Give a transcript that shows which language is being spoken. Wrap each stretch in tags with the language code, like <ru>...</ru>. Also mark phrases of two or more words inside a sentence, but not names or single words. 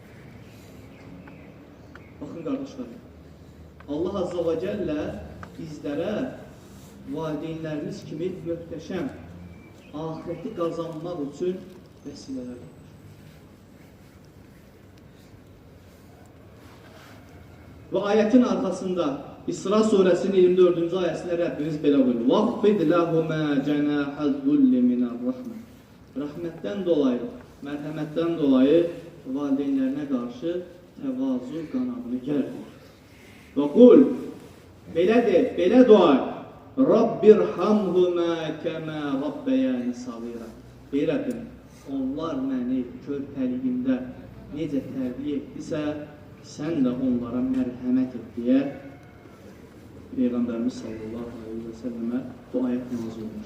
<az>Baxın, qardaşlarım, Allah</az> <ar>عز وجل</ar> <az>bizlərə valideynlərimiz kimi möhtəşəm ahireti qazanmaq üçün vəsilələr verir. Və ayətin arxasında İsra surəsinin 24-cü ayəsində Rəbbimiz belə buyurur.</az> <ar>وَخْفِدْ لَهُمَا جَنَاحَ الذُّلِّ مِنَ الرَّحْمَةِ</ar> <az>Rəhmətdən dolayı, mərhəmətdən dolayı valideynlərinə qarşı təvazu qanadını gərdir. Və qul, belə de, belə dua et.</az> <ar>رب ارحمهما كما ربياني صغيرا.</ar> <az>Ey Rəbbim, onlar məni körpəliyimdə necə tərbiyə etdisə, sən də onlara mərhəmət et deyə Peyğəmbərimiz</az> <ar>صلى الله عليه وسلم</ar> <az>bu ayət nazil olmuş.</az>